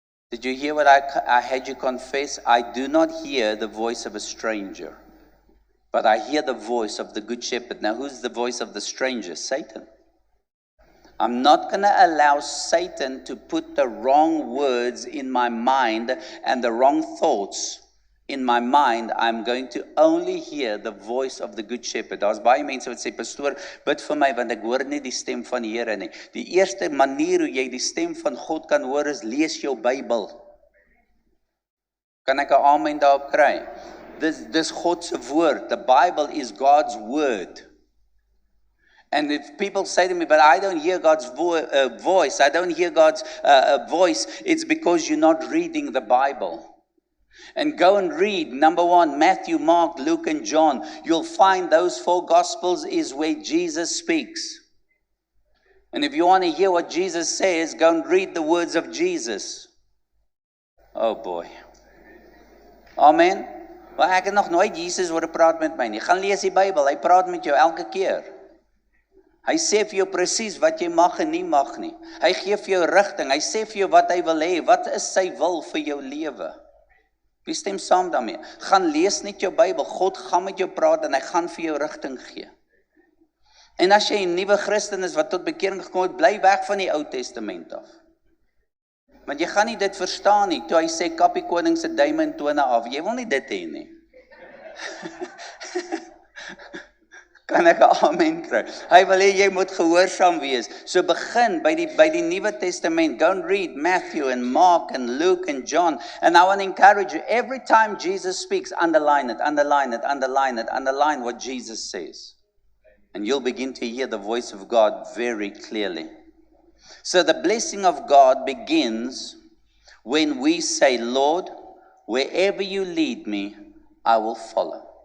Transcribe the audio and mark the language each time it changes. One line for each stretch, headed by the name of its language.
English: Did you hear what I had you confess? I do not hear the voice of a stranger, but I hear the voice of the Good Shepherd. Now, who's the voice of the stranger? Satan. I'm not going to allow Satan to put the wrong words in my mind and the wrong thoughts in my mind. I'm going to only hear the voice of the Good Shepherd.
Afrikaans: Daar's baie mense wat sê, pastoor, bid vir my want ek hoor nie die stem van die Here nie. Die eerste manier hoe jy die stem van God kan hoor is lees jou Bybel. Kan ek 'n amen daarop kry? Dis God se woord.
English: The Bible is God's word. And if people say to me, but I don't hear God's voice, I don't hear God's voice, it's because you're not reading the Bible. And go and read, number 1, Matthew, Mark, Luke, and John. You'll find those 4 Gospels is where Jesus speaks. And if you want to hear what Jesus says, go and read the words of Jesus. Oh boy. Amen.
Afrikaans: Maar ek het nog nooit Jesus hoor praat met my nie. Gaan lees die Bybel, hy praat met jou elke keer. Hy sê vir jou presies wat jy mag en nie mag nie. Hy gee vir jou rigting, hy sê vir jou wat hy wil hê, wat is sy wil vir jou lewe. Wie stem saam daarmee? Gaan lees net jou Bybel, God gaan met jou praat en hy gaan vir jou rigting gee. En as jy 'n nuwe Christen is wat tot bekering gekom het, bly weg van die Ou Testament af. Want jy gaan nie dit verstaan nie, toe hy sê kap die koning se duime en tone af, jy wil nie dit hê nie. Kan ek 'n amen kry? Hy wil hê jy moet gehoorsaam wees. So begin by die Nuwe Testament.
English: Go and read Matthew and Mark and Luke and John. And I want to encourage you, every time Jesus speaks, underline it, underline it, underline it, underline what Jesus says. And you'll begin to hear the voice of God very clearly. So the blessing of God begins when we say, Lord, wherever you lead me, I will follow.